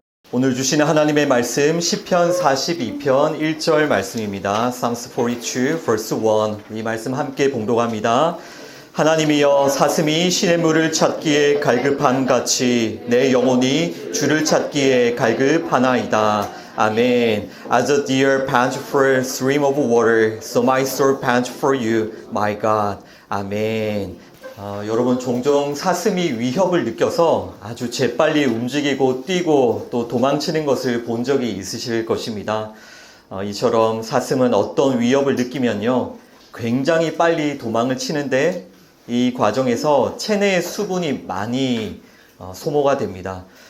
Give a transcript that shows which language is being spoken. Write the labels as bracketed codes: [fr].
[ko] 오늘 주시는 하나님의 말씀 시편 42편 1절 말씀입니다. [en] Psalms 42 verse 1. [ko] 이 말씀 함께 봉독합니다. 하나님이여 사슴이 시냇물을 찾기에 갈급함같이 내 영혼이 주를 찾기에 갈급하나이다. 아멘. [en] As a deer pants for a stream of water, so my soul pants for you, my God. [ko] 아멘. 여러분 종종 사슴이 위협을 느껴서 아주 재빨리 움직이고 뛰고 또 도망치는 것을 본 적이 있으실 것입니다. 이처럼 사슴은 어떤 위협을 느끼면요, 굉장히 빨리 도망을 치는데 이 과정에서 체내의 수분이 많이 소모가 됩니다.